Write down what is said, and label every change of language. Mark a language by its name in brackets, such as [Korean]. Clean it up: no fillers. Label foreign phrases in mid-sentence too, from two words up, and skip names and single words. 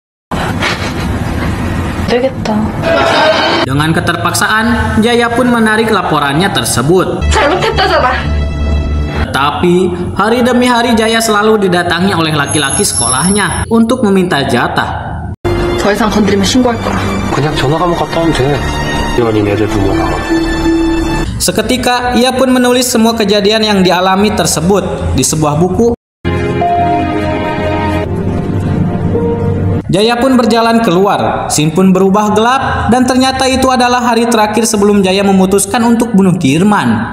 [Korean] 되겠다. [Indonesian] Dengan keterpaksaan, Jaya pun menarik laporannya tersebut. [Korean] 잘못했다잖아. [Indonesian] Tapi, hari demi hari Jaya selalu didatangi oleh laki-laki sekolahnya untuk meminta jatah. [Korean] 더 이상 건드리면 신고할 거야. 그냥 전화 한번 갔다 오면 돼. 연인 애들 불러다가. [Indonesian] Seketika, ia pun menulis semua kejadian yang dialami tersebut di sebuah buku. Jaya pun berjalan keluar, Sin pun berubah gelap, dan ternyata itu adalah hari terakhir sebelum Jaya memutuskan untuk bunuh Dirman.